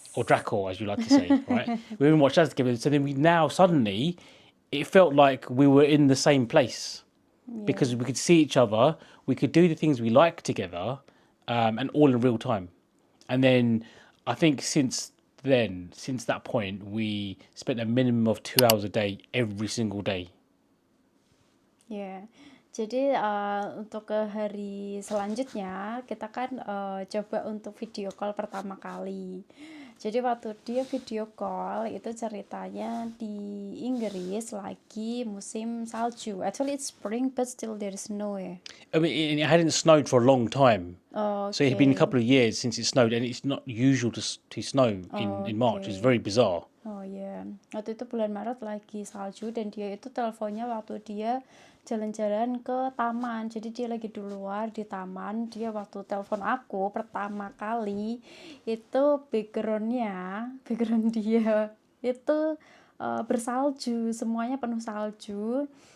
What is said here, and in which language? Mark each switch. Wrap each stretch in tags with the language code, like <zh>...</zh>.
<en>or Dracor, as you like to say, right? We even watched that together. So then we now suddenly, it felt like we were in the same place because we could see each other, we could do the things we like together, and all in real time. And then I think since that point, we spent a minimum of 2 hours a day every single day.</en> <id>Ya, jadi untuk ke hari selanjutnya kita kan coba untuk video call pertama kali. Jadi waktu dia video call itu ceritanya di Inggris lagi musim salju.</id> <en>Actually it's spring but still there is snow ya. I mean, it hadn't snowed for a long time. Oh, So it had been a oke. couple of years since it snowed, and it's not usual to snow in March. It's Oke. very bizarre.</en> <id>Oh ya, waktu itu bulan Maret lagi salju dan dia itu teleponnya waktu dia jalan-jalan ke taman. Jadi dia lagi di luar di taman. Dia waktu telepon aku pertama kali itu background dia itu bersalju, semuanya penuh salju.</id>